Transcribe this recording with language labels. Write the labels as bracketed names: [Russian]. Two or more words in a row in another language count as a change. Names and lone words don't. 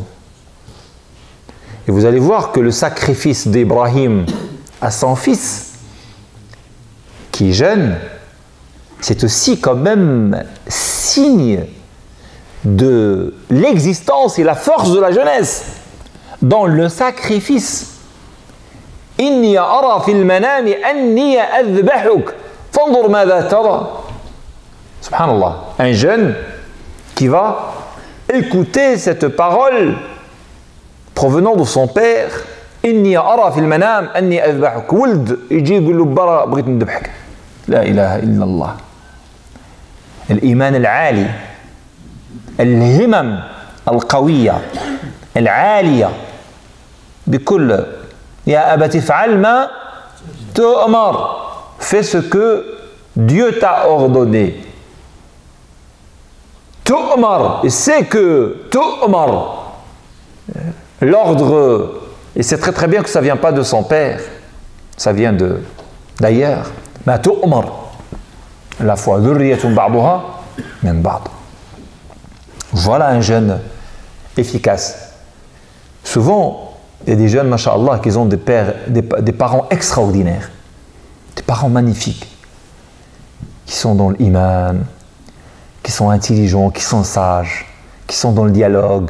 [French] Et vous allez voir que le sacrifice d'Ibrahim à son fils, qui jeûne, c'est aussi quand même signe de l'existence et la force de la jeunesse dans le sacrifice. [Arabic] إني أرى في المنام أني أذبحك فانظر ماذا ترى. Subhanallah, [French] un jeune qui va écouter cette parole provenant de son père. [Arabic] إني أرى في المنام أني أذبحك. Wuld يجي يقول له برا بغيت نذبحك. لا إله إلا الله. الإيمان العالي، الهمم القوية العالية بكل يا أبت افعل ما تؤمر. [French] Fais ce que Dieu t'a ordonné. Tu'mar, et c'est que Tu'mar, l'ordre, et c'est très très bien que ça ne vient pas de son père, ça vient d'ailleurs. Mais Tu'mar, la foi, [Arabic] ذرية بعضها من بعض. [French] Voilà un jeune efficace. Souvent, il y a des jeunes, masha'Allah, qui ont des parents extraordinaires, des parents magnifiques, qui sont dans l'iman, qui sont intelligents, qui sont sages, qui sont dans le dialogue.